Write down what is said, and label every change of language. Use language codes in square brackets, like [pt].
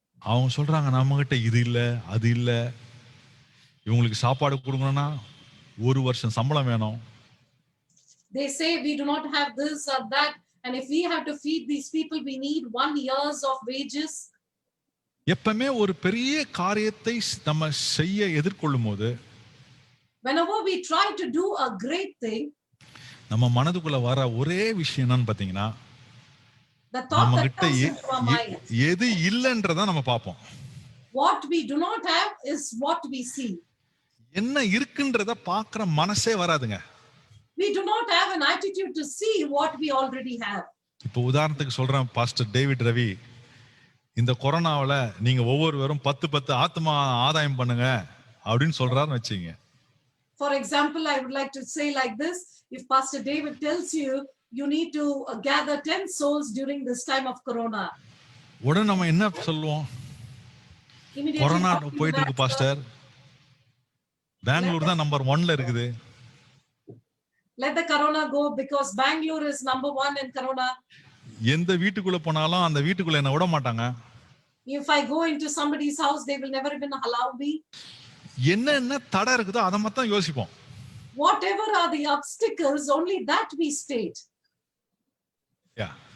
[ta] அவங்க சொல்றாங்க, நம்ம கிட்ட இது இல்ல, அது இல்ல, இவங்களுக்கு சாப்பாடு கொடுக்கணும்னா ஒரு வருஷம் சம்பளம் வேணும். [en] They say we do not have this or that, and if we have to feed these people, we need 1 year's of wages. [ta] எப்பவுமே ஒரு பெரிய காரியத்தை நம்ம செய்ய எதிர்கொள்ளும் போது, [en] whenever we try to do a great thing, [ta] நம்ம மனதுக்குள்ள வர ஒரே விஷயம் என்னன்னு பாத்தீங்கன்னா, [en] the thought [ta] நம்ம [en] that [ta] கிட்ட [en] comes into our mind, [ta] எது இல்லைன்றத நம்ம பார்ப்போம். [en] what we do not have is what we see. [ta] என்ன இருக்குன்றத பார்க்கிற மனசே வராதுங்க. [en] We do not have an attitude to see what we already have. [ta] இப்போ உதாரணத்துக்கு சொல்றேன், பாஸ்டர் டேவிட் ரவி, இந்த கொரோனாவில் நீங்க ஒவ்வொருவரும் 10 ஆத்மா ஆதாயம் பண்ணுங்க அப்படின்னு சொல்றாருன்னு வச்சுங்க. [en] For example, I would like to say like this: if Pastor David tells you you need to gather 10 souls during this time of corona, [ta] உடனே நம்ம என்ன சொல்லுவோம்? [en] immediately [ta] கொரோனா [en] talking [ta] போயிட்டு இருக்கு [en] back, [ta] பாஸ்டர், பெங்களூர் தான் நம்பர் 1ல இருக்குது. [en] let the corona go because Bangalore is number 1 in corona. [ta] எந்த வீட்டுக்குள்ள போனாலும் அந்த வீட்டுக்குள்ள என்ன விட மாட்டாங்க. [en] If I go into somebody's house, they will never even allow me. [ta] என்ன தடை இருக்குதோ அதை மட்டும் யோசிப்போம். [en] Whatever are the obstacles, only that we state. Yeah.